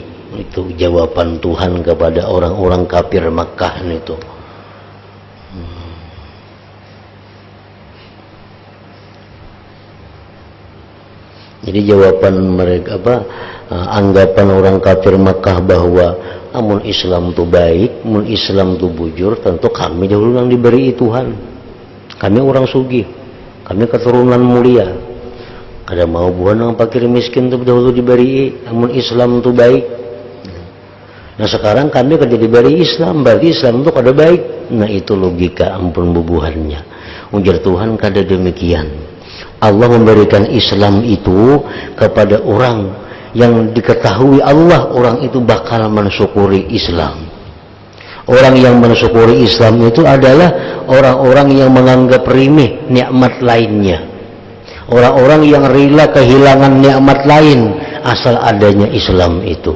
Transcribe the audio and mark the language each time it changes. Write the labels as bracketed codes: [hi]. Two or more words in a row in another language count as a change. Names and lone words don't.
[id] Itu jawaban Tuhan kepada orang-orang kafir Makkah itu. [bjn] Jadi jawaban mereka anggapan orang kafir Makkah bahwa amun Islam itu baik, amun Islam itu bujur, tentu kami dahulu yang diberi Tuhan. Kami orang sugih, kami keturunan mulia. Kada mau buhan yang fakir miskin itu dahulu diberi, amun Islam itu baik. Nah, sekarang kami kada diberi Islam, berarti Islam itu kada baik. Nah, itu logika ampun bubuhannya. Ujar Tuhan kada demikian. [id] Allah memberikan Islam itu kepada orang yang diketahui Allah, orang itu bakal mensyukuri Islam. Orang yang mensyukuri Islam itu adalah orang-orang yang menganggap remeh nikmat lainnya. Orang-orang yang rela kehilangan nikmat lain asal adanya Islam itu.